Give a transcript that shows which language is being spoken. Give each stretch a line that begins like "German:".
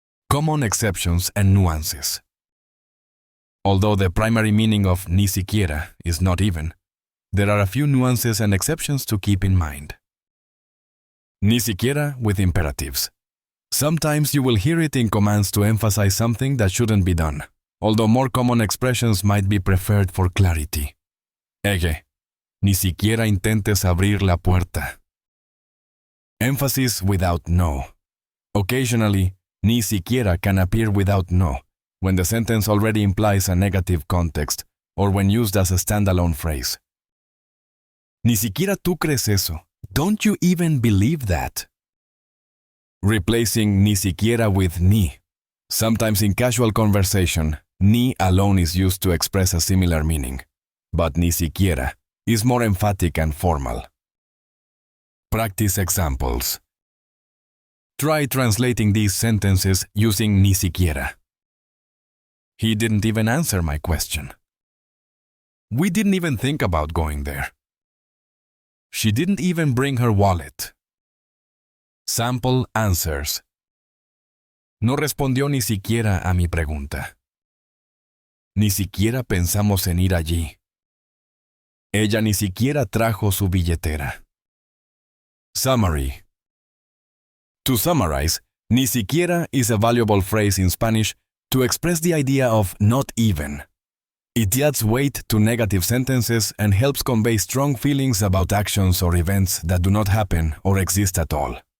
English: Common exceptions and nuances. Although the primary meaning of ni siquiera is not even, there are a few nuances and exceptions to keep in mind. Ni siquiera with imperatives. Sometimes you will hear it in commands to emphasize something that shouldn't be done, although more common expressions might be preferred for clarity.
Spanish: Eje, ni siquiera intentes abrir la puerta.
English: Emphasis without no. Occasionally, ni siquiera can appear without no, when the sentence already implies a negative context, or when used as a standalone phrase.
Spanish: Ni siquiera tú crees eso.
English: Don't you even believe that? Replacing ni siquiera with ni. Sometimes in casual conversation, ni alone is used to express a similar meaning, but ni siquiera is more emphatic and formal. Practice examples. Try translating these sentences using ni siquiera. He didn't even answer my question. We didn't even think about going there. She didn't even bring her wallet. Sample answers.
Spanish: No respondió ni siquiera a mi pregunta. Ni siquiera pensamos en ir allí. Ella ni siquiera trajo su billetera.
English: Summary. To summarize, ni siquiera is a valuable phrase in Spanish to express the idea of not even. It adds weight to negative sentences and helps convey strong feelings about actions or events that do not happen or exist at all.